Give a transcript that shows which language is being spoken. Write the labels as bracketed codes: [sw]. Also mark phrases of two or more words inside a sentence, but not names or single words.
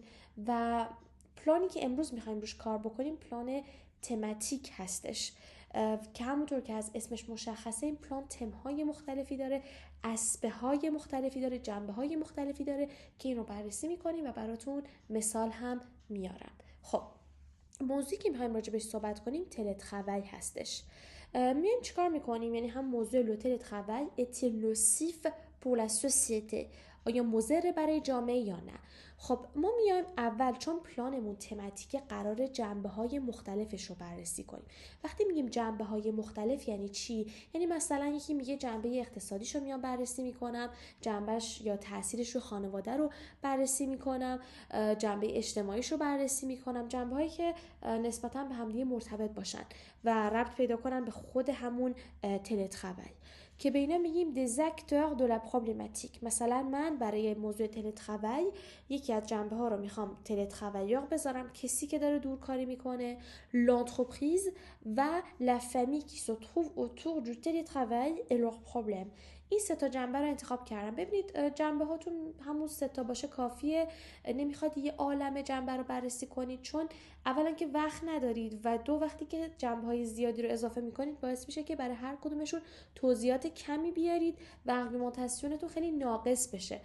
[fa] و پلانی که امروز میخوایم روش کار بکنیم پلان تماتیک هستش که همونطور که از اسمش مشخصه این پلان تم‌های مختلفی داره، اسبه‌های مختلفی داره، جنبه‌های مختلفی داره که این رو بررسی میکنیم و براتون مثال هم میارم. خب موضوعی که میخوایم راجبش صحبت کنیم تلتراوی هستش. میایم چیکار میکنیم؟ یعنی هم موضوع [fr] le télétravail est-il nocif pour la société, [fa] آیا مضر برای جامعه یا نه. خب ما میایم اول چون پلانمون تماتیک قرار جنبه‌های مختلفش رو بررسی کنیم. وقتی میگیم جنبه‌های مختلف یعنی چی؟ یعنی مثلا یکی میگه جنبه اقتصادیش رو میام بررسی میکنم، جنبهش یا تاثیرش رو خانواده رو بررسی میکنم، جنبه اجتماعیش رو بررسی میکنم، جنبه‌هایی که نسبتاً به همدیگه مرتبط باشن و ربط پیدا کنن به خود همون تلتراوی که به اینا میگیم [fr] des acteurs de la problématique. [fa] مثلا من برای موضوع تلتراوی یکی از جنبه ها رو میخوام تلتراویور بذارم، کسی که داره دورکاری میکنه، [fr] l'entreprise و la famille qui se trouve autour du télétravail et leurs problèmes. [fa] این سه تا جنبه رو انتخاب کردم. ببینید جنبه هاتون همون سه تا باشه کافیه، نمیخواد یه عالمه جنبه رو بررسی کنید چون اولا که وقت ندارید و دو وقتی که جنبه های زیادی رو اضافه میکنید باعث میشه که برای هر کدومشون توضیحات کمی بیارید و آرگومنتاسیونتون خیلی ناقص بشه.